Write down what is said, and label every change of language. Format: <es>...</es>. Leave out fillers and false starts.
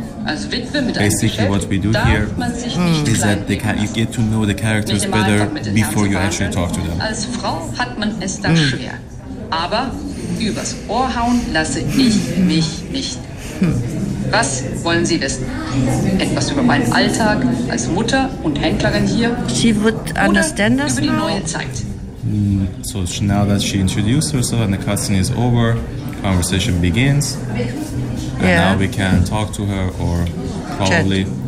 <en>Basically, what we do here is that they can, you get to know the characters better before you actually talk to them.</en> <de>Als Frau hat man es da schwer, aber übers Ohr hauen lasse ich mich nicht. Was wollen Sie wissen? Etwas über meinen Alltag als Mutter und Händlerin hier?</de> <en>She would understand us</en> <de>über die neue Zeit.</de> <en>So now that she introduced herself and the casting is over, conversation begins. And now we can talk to her or probably.</en>